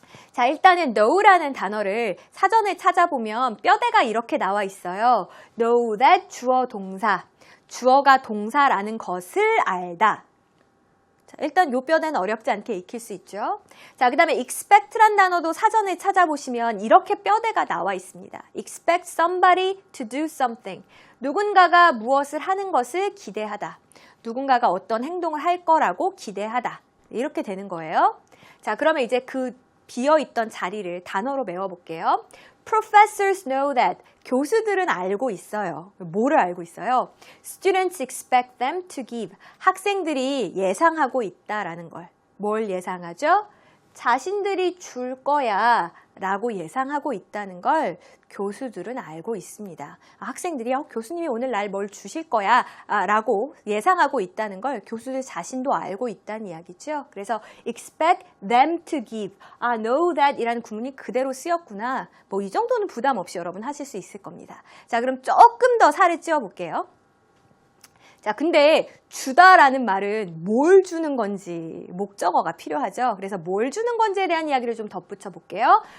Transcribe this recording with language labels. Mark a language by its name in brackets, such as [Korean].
[Korean] 자, 일단은 know라는 단어를 사전에 찾아보면 뼈대가 이렇게 나와 있어요. know that 주어 동사. 주어가 동사라는 것을 알다. 자, 일단 요 뼈대는 어렵지 않게 익힐 수 있죠. 자, 그 다음에 expect란 단어도 사전에 찾아보시면 이렇게 뼈대가 나와 있습니다. [English] expect somebody to do something. [Korean] 누군가가 무엇을 하는 것을 기대하다. 누군가가 어떤 행동을 할 거라고 기대하다. 이렇게 되는 거예요. 자, 그러면 이제 그 비어있던 자리를 단어로 메워볼게요. [English] Professors know that. [Korean] 교수들은 알고 있어요. 뭐를 알고 있어요? [English] Students expect them to give. [Korean] 학생들이 예상하고 있다라는 걸. 뭘 예상하죠? 자신들이 줄 거야 라고 예상하고 있다는 걸 교수들은 알고 있습니다. 학생들이 교수님이 오늘 날 뭘 주실 거야 라고 예상하고 있다는 걸 교수들 자신도 알고 있다는 이야기죠. 그래서 [English] expect them to give. [Korean] know that 이라는 구문이 그대로 쓰였구나. 뭐 이 정도는 부담 없이 여러분 하실 수 있을 겁니다. 자, 그럼 조금 더 살을 찌워 볼게요. 자, 근데 주다라는 말은 뭘 주는 건지 목적어가 필요하죠. 그래서 뭘 주는 건지에 대한 이야기를 좀 덧붙여 볼게요.